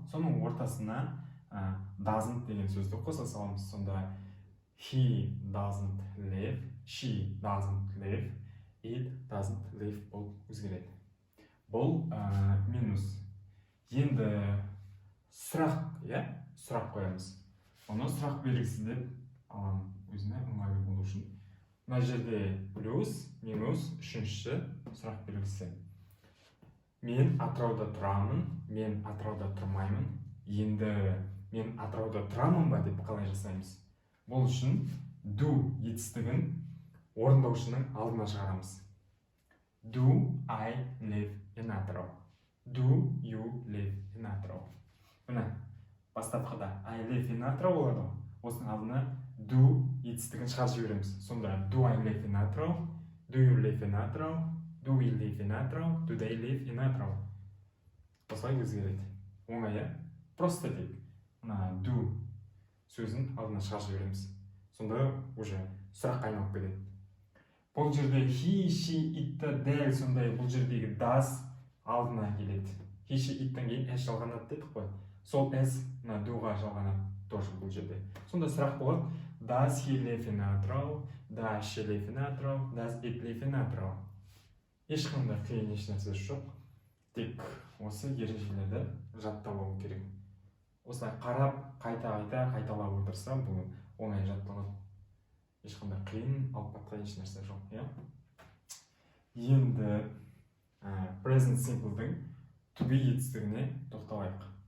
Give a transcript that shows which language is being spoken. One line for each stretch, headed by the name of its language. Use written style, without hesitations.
Kazakh: Соның ортасына doesn't деген сөзді қоса саламыз. Сонда he doesn't live, she doesn't live, it doesn't live болып өзгереді. Бұл минус. Енді сұрақ, сұрақ қоямыз. Оны сұрақ белгісі деп аламын, өзіме ыңғайлы болу үшін. Мына жерде плюс, минус, үшінші сұрақ белгісі. Мен Атырауда тұрамын, мен Атырауда тұрмаймын. Енді мен Атырауда тұрамын ба деп қалай жасаймыз? Бұл үшін do етістігін орындаушының алдына шығарамыз.
English: Do I live in Atro? Do you live in Atro?
Kazakh: Міне, бастапқыда
English: I live in Atro
Kazakh: болады. Осының алдына do етістігін шығарып жібереміз. Сонда
English: do I live in Atro? Do you live in Atro? Do we live in Atro? Do they live in Atro?
Kazakh: Осылай өзгереді. Оңай, просто тек мына do сөзін алдына шығарып жібереміз. Сонда уже сұраққа айналып кетеді. Бұл жерде he, she, itті дәл сондай бұл жердегі does алдына келеді. He, she, iттен кейін s жалғанады дедік қой. Сол s мына doға жалғанады тоже бұл жерде. Сонда сұрақ болады:
English: Does he live in Atro? Does she live in Atro? Does it live in Atro?
Kazakh: Ешқандай қиын ешнәрсе жоқ. Тек осы ережелерді жаттап алу керек. Осылай қарап, қайталап отырса, бұл оңай жатталады. Ешқандай қиын, алып қатқан еш нәрсе жоқ. Енді present simple'дің to be етістігіне тоқталайық.